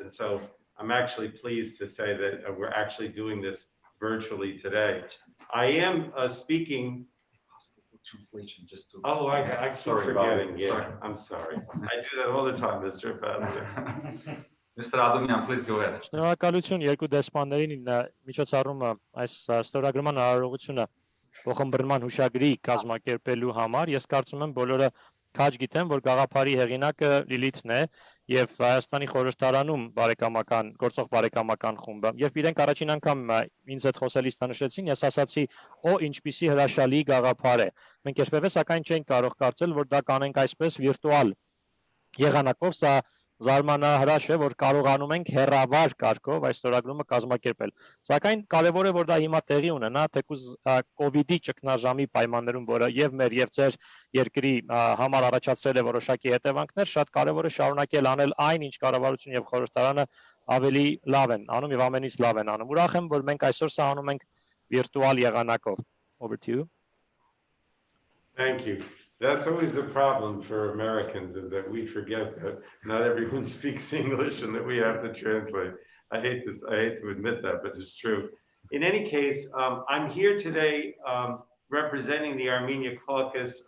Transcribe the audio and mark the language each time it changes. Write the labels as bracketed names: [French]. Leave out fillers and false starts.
[English] And so I'm actually pleased to say that we're actually doing this virtually today. I am speaking. Translation just to. Oh, I keep forgetting. Yeah, sorry. I'm sorry. I do that all the time, Mr. Ambassador. Mr. Adomian, please go ahead. [Armenian] Շնորհակալություն երկու դեսպաններին միջոցառումը այս ստորագրման արարողությունը փոխըմբռնման հուշագրի կազմակերպելու համար։ Ես կարծում եմ բոլորը քաջ գիտեմ, որ գաղափարի հեղինակը Լիլիթն է եւ Հայաստանի խորհրդարանում բարեկամական գործող բարեկամական խումբը։ Երբ իրենք առաջին անգամ ինձ հետ խոսելիս նշեցին, ես ասացի, «Օ, ինչպիսի հրաշալի գաղափար է»։ Մենք երբևէ սակայն չենք կարող կարծել, որ դա կանենք այսպես վիրտուալ եղանակով, սա զարմանահրաշ է, որ կարողանում ենք հեռավար կարգով այս ստորագրումը կազմակերպել։ Սակայն կարևոր է, որ դա հիմա տեղի ունենա, թեկուզ COVID-ի ճգնաժամի պայմաններում, որը եւ մեր եւ ձեր երկրի համար առաջացրել է որոշակի հետևանքներ, շատ կարևոր է շարունակել անել այն, ինչ կառավարություն եւ խորհրդարանը ավելի լավ են անում եւ ամենից լավ են անում։ Ուրախ եմ, որ մենք այսօր սա անում ենք վիրտուալ եղանակով։ [English] Over to you. Thank you. That's always the problem for Americans, is that we forget that not everyone speaks English and that we have to translate. I hate to admit that, but it's true. In any case, I'm here today representing the Armenia caucus.